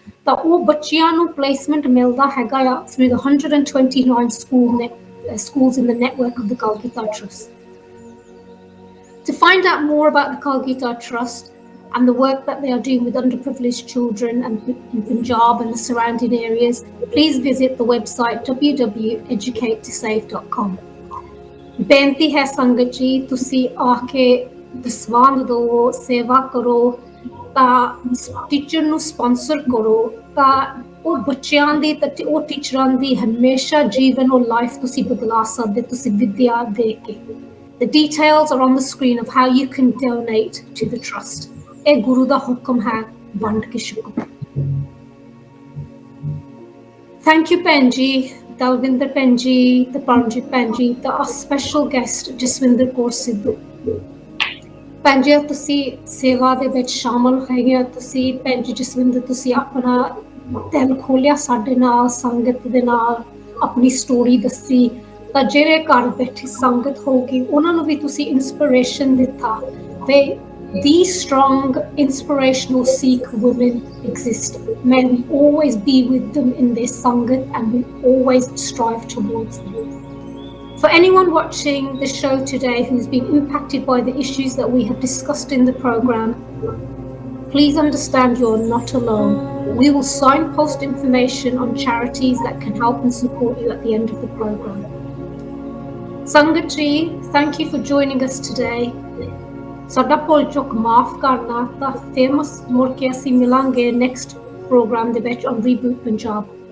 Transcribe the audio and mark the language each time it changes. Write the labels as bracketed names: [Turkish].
[English] The placement milda through the 129 schools in the network of the Kalgitar Trust. To find out more about the Kalgitar Trust and the work that they are doing with underprivileged children and in Punjab and the surrounding areas, please visit the website www.educatetosave.com. [Punjabi] ਬੇਨਤੀ ਹੈ ਸੰਗਤ ਜੀ, ਤੁਸੀਂ ਆ ਕੇ ਦਸਵੰਧ ਦਿਓ, ਸੇਵਾ ਕਰੋ, ਤਾਂ ਟੀਚਰ ਨੂੰ ਸਪਾਂਸਰ ਕਰੋ, ਤਾਂ ਉਹ ਬੱਚਿਆਂ ਦੀ ਤੇ ਉਹ ਟੀਚਰਾਂ ਦੀ ਹਮੇਸ਼ਾ ਜੀਵਨ ਔਰ ਲਾਈਫ ਤੁਸੀਂ ਬਦਲਾ ਸਕਦੇ ਤੁਸੀਂ ਵਿਦਿਆ ਦੇ ਕੇ. [English] The details are on the screen of how you can donate to the trust. [Punjabi] ਇਹ ਗੁਰੂ ਦਾ ਹੁਕਮ ਹੈ, ਵੰਡ ਕੇ ਛਕੋ. [English] Thank you, Benji, Dalvinder Benji, the Paramjit Benji, our special guest, Jasbinder Kaur Sidhu. [Punjabi] Benji, ਤੁਸੀਂ ਸੇਵਾ ਦੇ ਵਿੱਚ ਸ਼ਾਮਲ ਹੋਏ, ਤੁਸੀਂ Benji Jasbinder, ਤੁਸੀਂ ਆਪਣਾ ਦਿਲ ਖੋਲਿਆ ਸਾਡੇ ਨਾਲ, ਸੰਗਤ ਦੇ ਨਾਲ ਆਪਣੀ ਸਟੋਰੀ ਦੱਸੀ, ਤਾਂ ਜਿਹੜੇ ਘਰ ਬੈਠੀ ਸੰਗਤ ਹੋਊਗੀ ਉਹਨਾਂ ਨੂੰ ਵੀ ਤੁਸੀਂ ਇੰਸਪੀਰੇਸ਼ਨ ਦਿੱਤਾ. [English] These strong, inspirational Sikh women exist. May we always be with them in their Sangat and we always strive towards them. For anyone watching the show today who's been impacted by the issues that we have discussed in the program, please understand you're not alone. We will signpost information on charities that can help and support you at the end of the program. Sangat ji, thank you for joining us today. [Punjabi] ਸਾਡਾ ਭੁੱਲ ਚੁੱਕ ਮਾਫ ਕਰਨਾ, ਤਾਂ famous ਮੁੜ ਕੇ ਅਸੀਂ ਮਿਲਾਂਗੇ next programme ਦੇ ਵਿੱਚ [English] on Reboot Punjab.